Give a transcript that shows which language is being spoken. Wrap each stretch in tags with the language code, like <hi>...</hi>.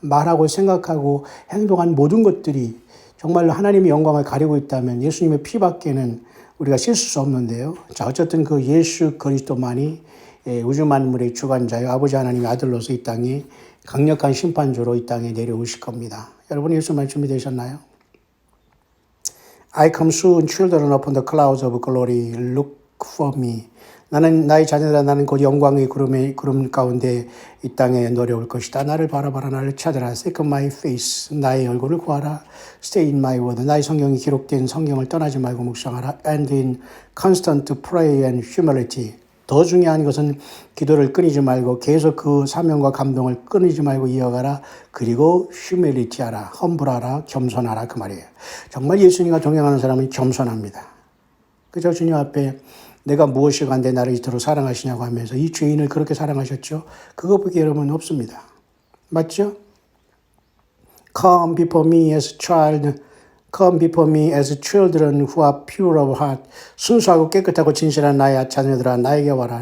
<ko>말하고 생각하고 행동한 모든 것들이 정말로 하나님의 영광을 가리고 있다면 예수님의 피밖에는 우리가 씻을 수 없는데요. 자, 어쨌든 그 예수 그리스도만이 우주 만물의 주관자요 아버지 하나님의 아들로서 이 땅에 강력한 심판주로 이 땅에 내려오실 겁니다. 여러분 예수 말 준비되셨나요?</ko> <en>I come soon, children upon the clouds of glory, look for me.</en> <ko>나의 자녀들아 나는 곧 영광의 구름 가운데 이 땅에 내려올 것이다. 나를 바라봐라, 나를 찾아라.</ko> <en>Seek my face,</en> <ko>나의 얼굴을 구하라.</ko> <en>Stay in my word,</en> <ko>나의 성경이 기록된 성경을 떠나지 말고 묵상하라.</ko> <en>And in constant prayer and humility,</en> <ko>더 중요한 것은 기도를 끊이지 말고 계속 그 사명과 감동을 끊이지 말고 이어가라. 그리고 휴밀리티하라, 험불하라, 겸손하라 그 말이에요. 정말 예수님과 동행하는 사람은 겸손합니다. 그죠? 주님 앞에 내가 무엇이 간데 나를 이토록 사랑하시냐고 하면서 이 죄인을 그렇게 사랑하셨죠? 그것밖에 여러분 없습니다. 맞죠?</ko> <en>Come before me as child, come before me as children who are pure of heart.</en> <ko>순수하고 깨끗하고 진실한 나의 자녀들아 나에게 와라.</ko>